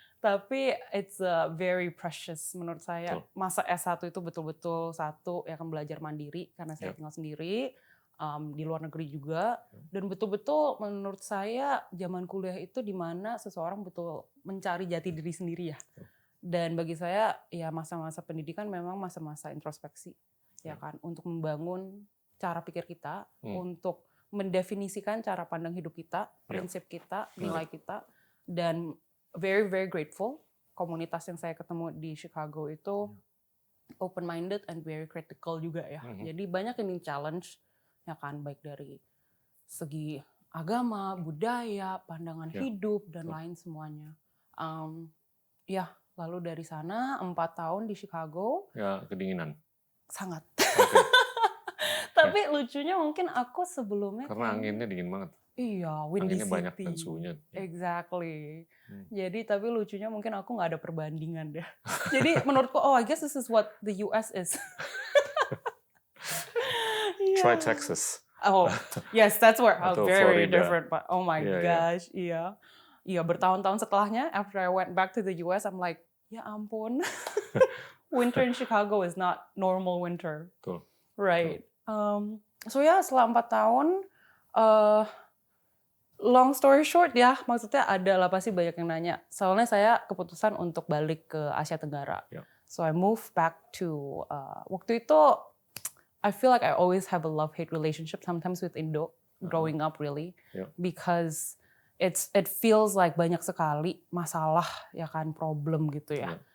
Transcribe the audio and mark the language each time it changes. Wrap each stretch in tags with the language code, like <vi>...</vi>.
<id>Tapi</id> <en>it's very precious</en> <id>menurut saya. Masa S1 itu betul-betul satu ya kan belajar mandiri karena saya tinggal sendiri. Di luar negeri juga, dan betul-betul menurut saya zaman kuliah itu di mana seseorang betul mencari jati diri sendiri ya. Dan bagi saya ya masa-masa pendidikan memang masa-masa introspeksi ya kan, untuk membangun cara pikir kita, untuk mendefinisikan cara pandang hidup kita, prinsip kita, nilai kita, dan</id> <en>very very grateful</en> <id>komunitas yang saya ketemu di Chicago itu</id> <en>open minded and very critical</en> <id>juga ya. Jadi banyak yang challenge ya kan, baik dari segi agama, budaya, pandangan hidup dan lain semuanya. Ya, lalu dari sana 4 tahun di Chicago. Ya, kedinginan. Sangat. Tapi lucunya mungkin aku sebelumnya karena anginnya dingin banget. Iya, windy anginnya</id> <en>city.</en> <id>Banyak dan suhunya.</id> <en>Exactly.</en> <id>Jadi tapi lucunya mungkin aku nggak ada perbandingan deh. Jadi menurutku,</id> <en>I guess this is what the US is. Try Texas. Oh, yes, that's where very Florida. different. But oh my gosh,</en> <id>iya. Iya, bertahun-tahun setelahnya,</id> <en>after I went back to the US, I'm like,</en> <id>ya ampun.</id> <en>Winter in Chicago is not normal winter.</en> <id>Betul.</id> <en>Right.</en> <id>So ya, setelah 4 tahun,</id> <en>long story short</en> <id>ya, maksudnya adalah pasti banyak yang nanya. Soalnya saya keputusan untuk balik ke Asia Tenggara.</id> <en>So I moved back to,</en> <id>waktu itu,</id> <en>I feel like I always have a love-hate relationship sometimes with Indo, growing up really, because it feels like</en> <id>banyak sekali masalah ya kan, problem gitu ya.</id>